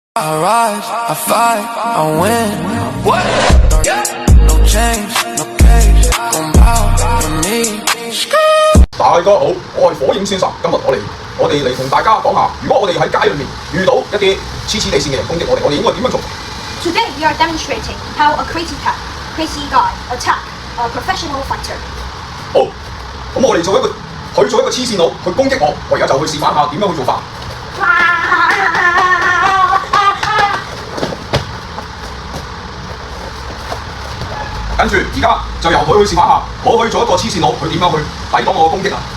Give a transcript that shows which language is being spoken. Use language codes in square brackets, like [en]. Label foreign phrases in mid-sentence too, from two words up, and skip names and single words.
[en] I rise, I fight, I win. What? No change, no cage, don't bow to me. [yue] 大家好，我係火影先生。今日我哋嚟同大家講下，如果我哋喺街裏面遇到一啲黐黐地線嘅人攻擊我哋應該點樣做 [en] ？Today we are demonstrating how a crazy guy attack a professional fighter. [yue] 好，咁我哋做一個黐線佬去攻擊我，我而家就去示範下點樣去做法。跟住而家就由佢去示範下，我去做一個黐線佬，佢點樣去抵擋我嘅攻擊啊！